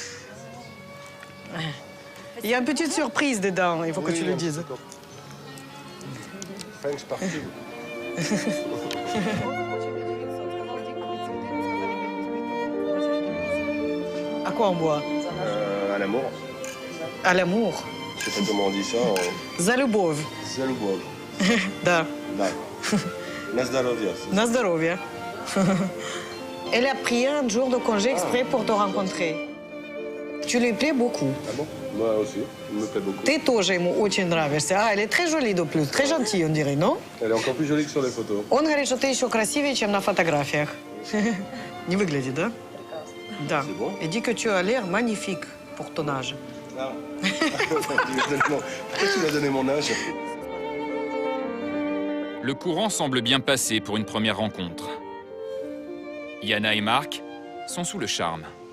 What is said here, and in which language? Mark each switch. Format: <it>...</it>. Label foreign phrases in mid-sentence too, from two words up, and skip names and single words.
<fr>Il y a une petite surprise dedans, il faut que tu le dises. Thanks, partout. À quoi on boit? À l'amour. À l'amour. Je sais pas comment on dit ça.</fr> <ru>За любовь. Zalubov. Да. Да. На здоровье. На здоровье.</ru> <fr>Elle a pris un jour de congé exprès pour te rencontrer. Tu lui plais beaucoup. Ah bon? Moi aussi, il me plaît beaucoup.</fr> <ru>Ты тоже ему очень нравишься.</ru> <fr>Ah, elle est très jolie de plus, très gentille, on dirait, non? Elle est encore plus jolie que sur les photos.</fr> <ru>Он говорит, что ты еще красивее, чем на фотографиях. Не выглядит, да? Да.</ru> <fr>C'est bon. Et dit que tu as l'air magnifique pour ton âge. Ah. Pourquoi tu m'as donné mon âge? Le courant semble bien passer pour une première rencontre. Yana et Marc sont sous le charme.</fr>